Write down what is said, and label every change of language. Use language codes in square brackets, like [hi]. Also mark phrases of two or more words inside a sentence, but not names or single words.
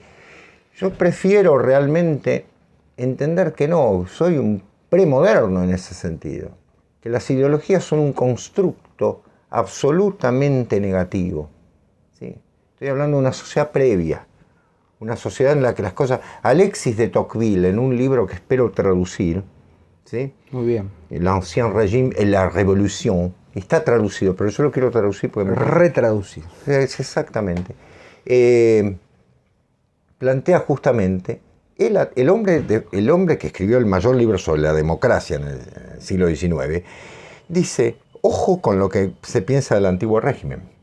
[es] Yo prefiero realmente entender que no, soy un premoderno en ese sentido, que las ideologías son un constructo absolutamente negativo. ¿Sí? Estoy hablando de una sociedad previa, una sociedad en la que las cosas... Alexis de Tocqueville, en un libro que espero traducir, ¿sí? Muy bien. L'Ancien Régime et la Révolution, está traducido, pero yo lo quiero traducir porque... Retraducir. Exactamente. Plantea justamente... El hombre que escribió el mayor libro sobre la democracia en el siglo XIX, dice, ojo con lo que se piensa del antiguo régimen.